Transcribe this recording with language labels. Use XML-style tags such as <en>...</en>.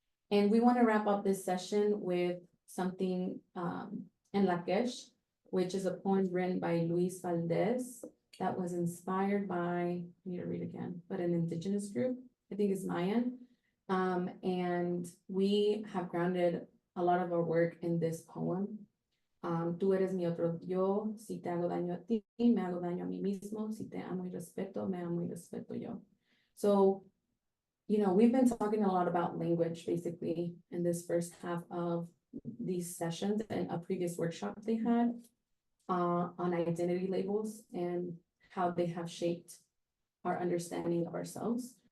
<en>And we want to wrap up this session with something in Lakesh, which is a poem written by Luis Valdez that was inspired by, I need to read again, but an indigenous group, I think it's Mayan. And we have grounded a lot of our work in this poem.</en> <es>Tú eres mi otro yo, si te hago daño a ti, me hago daño a mí mismo, si te amo y respeto, me amo y respeto yo.</es> <en>So, you know, we've been talking a lot about language basically in this first half of these sessions and a previous workshop they had on identity labels and how they have shaped our understanding of ourselves.</en>